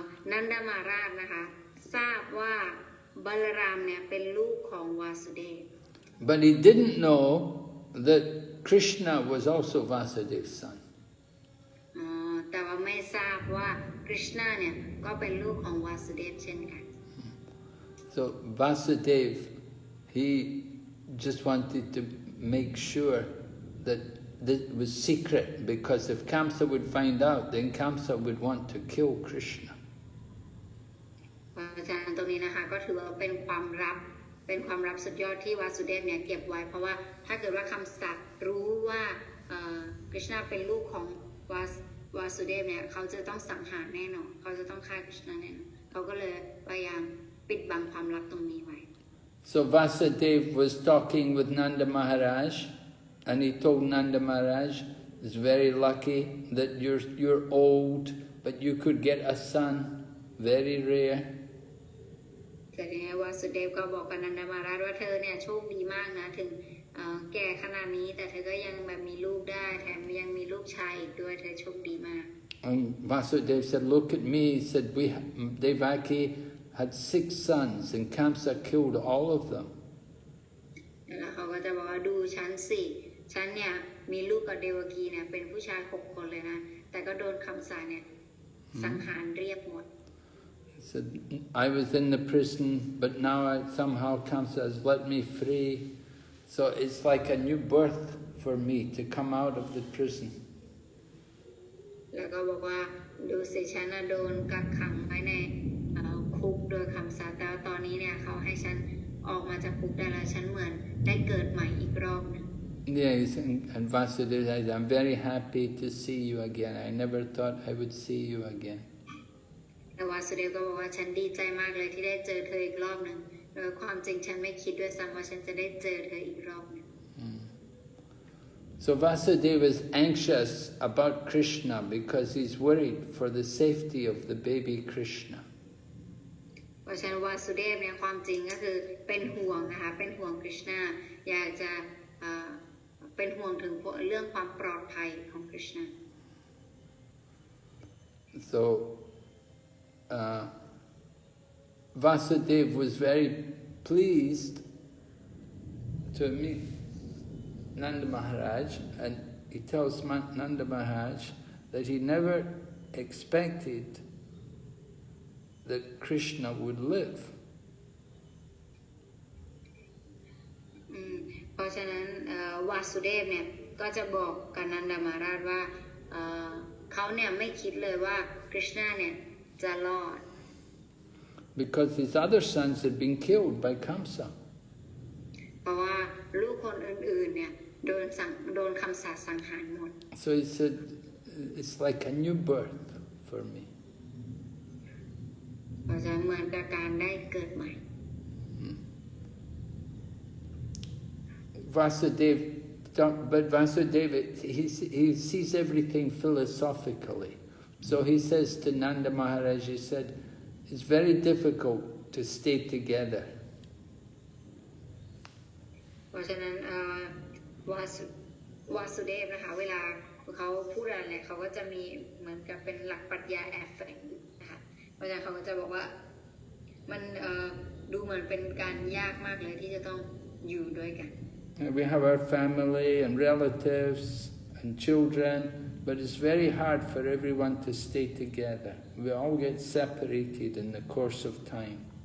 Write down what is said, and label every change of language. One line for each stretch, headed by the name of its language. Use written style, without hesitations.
Thai: นันดามาราชนะคะทราบว่าบาลารามเนี่ยเป็นลูกของวาสุเดฟ
English: But he didn't know that Krishna was also Vasudeva's son.
Thai: แต่ว่าไม่ทราบว่าคริชนาเนี่ยก็เป็นลูกของวาสุเดฟเช่นกัน
English: So Vasudeva, he just wanted to make sure that this was secret, because if Kamsa would find out, then Kamsa would want to kill Krishna.
Thai: อาจารย์ตรงนี้นะคะก็ถือว่าเป็นความลับสุดยอดที่วาสุเดฟเนี่ยเก็บไว้เพราะว่าถ้าเกิดว่าคำสัตย์รู้ว่าคริชนาเป็นลูกของวาสุเดฟเนี่ยเขาจะต้องสังหารแน่นอนเขาจะต้องฆ่าคริชนาแน่นอนเขาก็เลยพยายามปิดบังความลับตรงนี้ไว้
English: So Vasudeva was talking with Nanda Maharaj, and he told Nanda Maharaj, it's very lucky that you're old, but you could get a son, very rare.
Thai: แต่เนี่ยวาสุเดฟก็บอกกับนันดามาราชว่าเธอเนี่ยโชคดีมากนะถึงแก่ขนาดนี้แต่เธอก็ยังแบบมีลูกได้แถมยังมีลูกชายอีกด้วยเธอโชคดีมาก
English: And Vasudeva said, look at me. He said, Devaki had 6 sons, and Kamsa killed all of them.
Thai: แล้วเขาก็จะบอกว่าดูฉันสิฉันเนี่ยมีลูกกับเดวกีเนี่ยเป็นผู้ชาย6 คนเลยนะแต่ก็โดนคำสาเนี่ยสังหารเรียบหมด
English: He said, I was in the prison, but now somehow Kamsa has let me free. So it's like a new birth for me to come out of the prison.
Thai: แล้วก็บอกว่าดูสิฉันน่ะโดนกักขังไว้ในคุกโดยคำสาปแต่ตอนนี้เนี่ยเขาให้ฉันอ ออกมาจากคุกได้แล้วฉันเหมือนได้เกิดใหม่อีกรอบนึง
English: Yes, and Vasudeva says, I'm very happy to see you again. I never thought I would see you again.
Thai: แต่วาสุเดฟก็บอกว่าฉันดีใจมากเลยที่ได้เจอเธออีกรอบนึงโดยความจริงฉันไม่คิดด้วยซ้ำว่าฉันจะได้เจอเธออีกรอบนึง
English: So Vasudeva is anxious about Krishna because he's worried for the safety of the baby Krishna.
Thai: เพราะฉะนั้นวาสุเดฟเนี่ยความจริงก็คือเป็นห่วงนะคะเป็นห่วงคริชนาอยากจะเป็นห่วงถึงเรื่องความปลอดภัยของคริชนา
English: So Vasudeva was very pleased to meet Nanda Maharaj, and he tells Nanda Maharaj that he never expected that Krishna would live.
Thai: เพราะฉะนั้นวาสุเดฟเนี่ยก็จะบอกกับนันดามาราชว่าเขาเนี่ยไม่คิดเลยว่าคริชนาเนี่ยจะรอด
English: Because his other sons had been killed by Kamsa.
Thai: เพราะว่าลูกคนอื่นๆเนี่ยโดนคำสาปสังหารหมด
English: So he said, it's like a new birth for me.
Thai: เพราะฉะนั้นเหมือนกับการได้เกิดใหม่
English: But Vasudeva, he sees everything philosophically. So he says to Nanda Maharaj, he said, it's very difficult to stay together.
Thai: เพราะฉะนั้นวาสุเดฟนะคะเวลาเขาพูดอะไรเขาก็จะมีเหมือนกับเป็นหลักปรัชญาแอบแฝงนะคะเพราะฉะนั้นเขาก็จะบอกว่ามันดูเหมือนเป็นการยากมากเลยที่จะต้องอยู่ด้วยกัน
English: We have our family and relatives and children, but it's very hard for everyone to stay together. We all get separated in the course of time.